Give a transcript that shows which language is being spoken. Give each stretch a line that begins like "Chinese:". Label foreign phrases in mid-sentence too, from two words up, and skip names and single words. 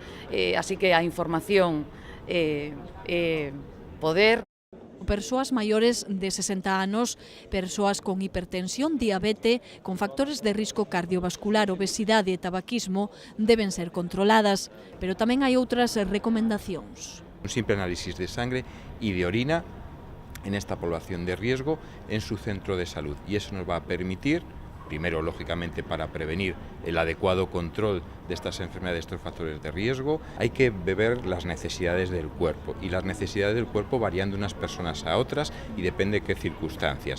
Galician: Así que a información poder. Persoas maiores de 60 anos, persoas con hipertensión, diabete, con factores de risco cardiovascular, obesidade e tabaquismo deben ser controladas, pero tamén hai outras recomendacións.
Spanish: Un simple análisis de sangre y de orina en esta población de riesgo en su centro de salud, y eso nos va a permitir, primero, lógicamente, para prevenir el adecuado control de estas enfermedades, de estos factores de riesgo, hay que ver las necesidades del cuerpo, y las necesidades del cuerpo varían de unas personas a otras y depende de qué circunstancias.